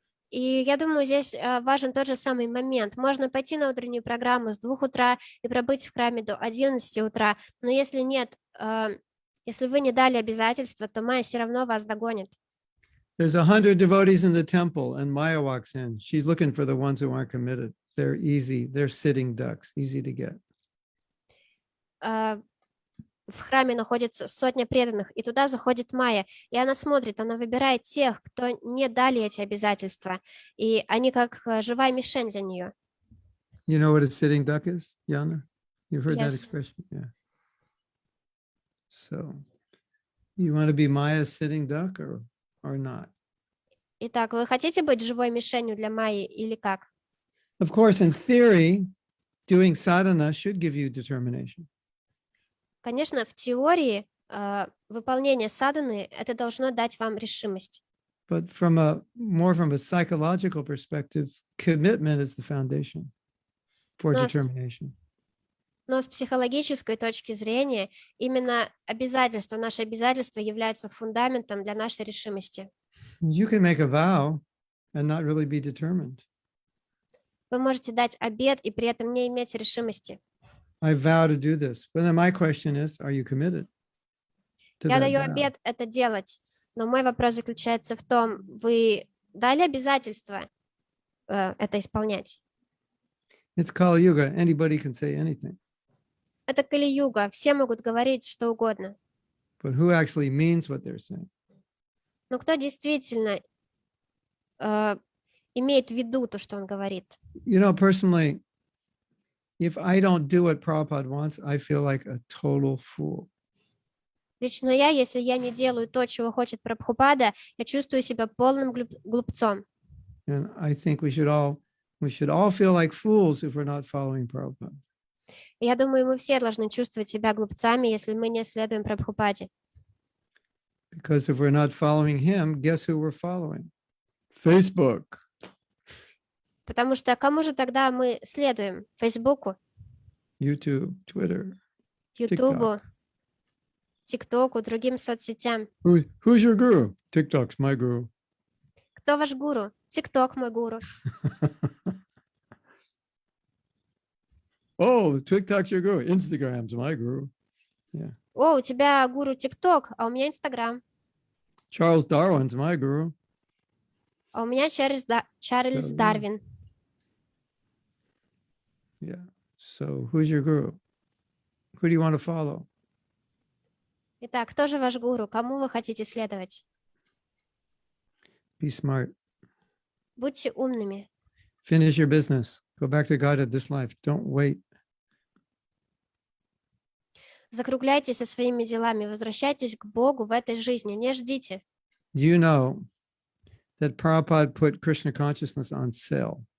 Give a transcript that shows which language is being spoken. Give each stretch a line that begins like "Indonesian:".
Russian: И я думаю, здесь важен тот же самый момент. Можно пойти на утреннюю программу с 2 утра и пробыть в храме до 11 утра, но если вы не дали обязательства, то Майя все равно вас догонит.
English: There's 100 devotees in the temple and Maya walks in. She's looking for the ones who aren't committed. They're easy. They're sitting ducks, easy to get.
Russian: В храме находится 100 преданных, и туда заходит Майя, и она смотрит, она выбирает тех, кто не дали эти обязательства, и они как живая мишень для нее.
English: You know what a sitting duck is, Yana? You've heard that Yes. expression? Yeah. So, you want to be Maya's sitting duck or not?
Russian: Итак, вы хотите быть живой мишенью для Майи или как?
English: Of course, in theory, doing sadhana should give you determination.
Russian: Конечно, в теории выполнение садханы это должно дать вам решимость.
English: But from a psychological perspective, commitment is the foundation for determination.
Russian: Но с психологической точки зрения именно наши обязательства являются фундаментом для нашей решимости.
English: You can make a vow and not really be determined.
Russian: Вы можете дать обет и при этом не иметь решимости.
English: I vow to do this. But then my question is, are you committed to
Russian: Я
English: that
Russian: даю
English: vow?
Russian: обет это делать, но мой вопрос заключается в том, вы дали обязательство это исполнять?
English: It's Kali Yuga. Anybody can say anything.
Russian: Это Кали-юга, все могут говорить что угодно.
English: But who actually means what they're saying?
Russian: Но кто действительно имеет в виду то, что он говорит?
English: Personally, if I don't do what Prabhupada wants, I feel like a total fool.
Russian: Лично если я не делаю то, чего хочет Прабхупада, я чувствую себя полным глупцом.
English: And I think we should all feel like fools if we're not following Prabhupada.
Russian: Я думаю, мы все должны чувствовать себя глупцами, если мы не следуем Прабхупаде.
English: Because if we're not following him, guess who we're following? Facebook.
Russian: Потому что кому же тогда мы следуем? Фейсбуку,
English: YouTube, Twitter,
Russian: Ютубу, ТикТоку, другим соцсетям.
English: Who's your guru? TikTok's my guru.
Russian: Кто ваш гуру? ТикТок мой гуру.
English: Oh, TikTok's your guru. Instagram's my guru.
Russian: О, у тебя гуру ТикТок, а у меня Инстаграм.
English: Charles Darwin's my guru.
Russian: А у меня Чарльз Дарвин. Дарвин.
English: Yeah. So who's your guru? Who do you want to follow?
Russian: Итак, кто же ваш гуру? Кому вы хотите следовать?
English: Be smart.
Russian: Будьте умными.
English: Finish your business. Go back to God at this life. Don't wait.
Russian: Закругляйтесь со своими делами. Возвращайтесь к Богу в этой жизни. Не ждите.
English: Do you know that Prabhupada put Krishna consciousness on sale?